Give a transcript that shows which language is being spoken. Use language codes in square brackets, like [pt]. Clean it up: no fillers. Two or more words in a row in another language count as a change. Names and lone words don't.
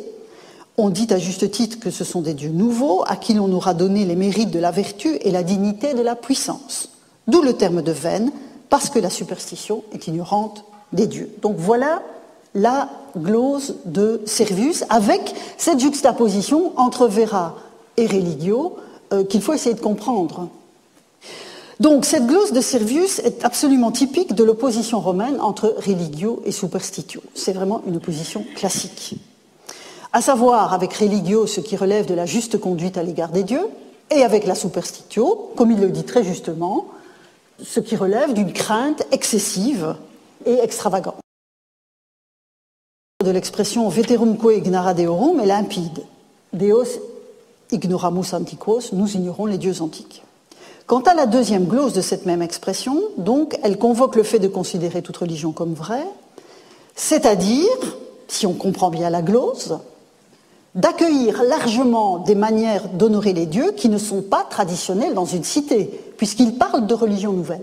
[fr] On dit à juste titre que ce sont des dieux nouveaux à qui l'on aura donné les mérites de la vertu et la dignité de la puissance. D'où le terme de vaine, parce que la superstition est ignorante des dieux. Donc voilà la glose de Servius avec cette juxtaposition entre vera et religio qu'il faut essayer de comprendre. Donc cette glose de Servius est absolument typique de l'opposition romaine entre religio et superstitio. C'est vraiment une opposition classique. À savoir avec religio ce qui relève de la juste conduite à l'égard des dieux, et avec la superstitio, comme il le dit très justement, ce qui relève d'une crainte excessive et extravagante. De l'expression [la] veterumque ignara deorum [fr] est limpide. [la] Deos ignoramus antiquos, [fr] nous ignorons les dieux antiques. Quant à la deuxième glose de cette même expression, donc, elle convoque le fait de considérer toute religion comme vraie, c'est-à-dire, si on comprend bien la glose, d'accueillir largement des manières d'honorer les dieux qui ne sont pas traditionnelles dans une cité, puisqu'il parle de religion nouvelle.